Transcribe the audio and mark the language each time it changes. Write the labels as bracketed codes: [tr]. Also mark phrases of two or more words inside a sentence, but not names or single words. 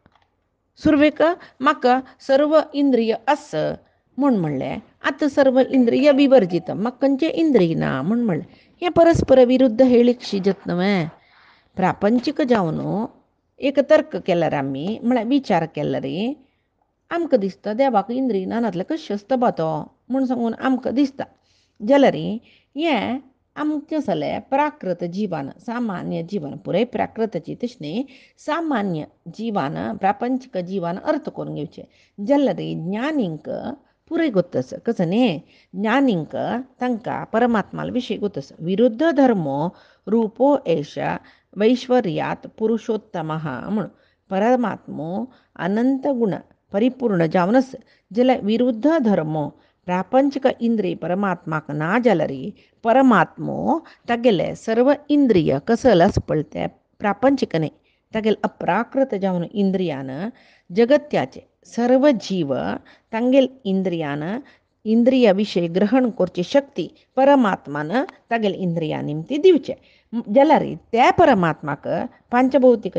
[kok] सुरवेक म्हाका सर्व इंद्रिय आस म्हूण म्हणलें आतां [sa] सर्व इंद्रिय विवर्जितम [kok] म्हाका खंयचें इंद्रिय ना म्हूण म्हणलें हें परस्पर विरुद्ध हेळीक शिजत न्हय प्रापंचीक जावन एक तर्क केल्यार आमी म्हळ्यार विचार केल्यार आमकां दिसता देवाक इंद्रिय नानातले कशें आसता तो म्हूण सांगून आमकां दिसता जाल्यार हें आमचें जालें प्राकृत जिवान सामान्य जिवन पुराय प्राकृतची तशें न्ही सामान्य जिवान प्रापंचीक जिवान अर्थ करून घेवचें जाल्यार ज्ञानींक पुराय गोतस कसं न्ही ज्ञानींक तांकां परमात्मा विशीं गोतस [sa] विरुद्ध धर्मो रुपो एष वैश्वर्यात पुरुषोत्तमः [kok] म्हूण परमात्मो अनंत गुण परिपूर्ण जावन आसा जाल्यार विरुद्ध धर्मो प्रापंचीक इंद्रिय परमात्माक ना जाल्यार परमात्मो तागेले सर्व इंद्रिय कसले आसा पळय ते प्रापंचीक न्ही तागेले अप्राकृत जावन इंद्रियान जगत्याचे सर्व जीव तांगेल इंद्रियान इंद्रिया विशय ग्रहण करची शक्ती परमात्मान तागेले इंद्रिया निमती दिवचे जाल्यार त्या परमात्माक पंचभौतीक